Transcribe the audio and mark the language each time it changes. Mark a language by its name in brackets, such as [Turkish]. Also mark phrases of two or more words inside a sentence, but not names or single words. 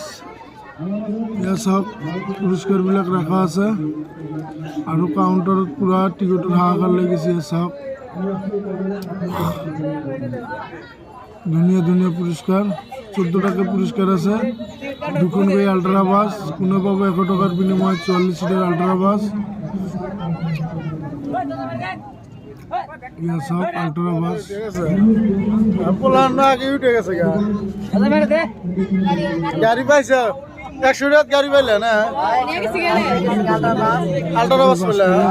[Assamese] ইয়া চাওক পুৰস্কাৰবিলাক ৰখা আছে আৰু কাউণ্টাৰত পুৰা টিকটৰ হাহাকাৰ লাগিছে। ইয়া চাওক ধুনীয়া ধুনীয়া পুৰস্কাৰ, 14টাকৈ পুৰস্কাৰ আছে। দুখনকৈ আল্ট্ৰা বাছ, কোনে পাব 100 টকাৰ বিনিময়ত 44 [Bangla] সিটের আল্ট্রা বাস। ইয়া সব আল্ট্রা বাস পোলার না আগে উঠে গেছে গাড়ি পাইছে 100 টাকা গাড়ি পাইলে না আল্ট্রা বাস পাইলে।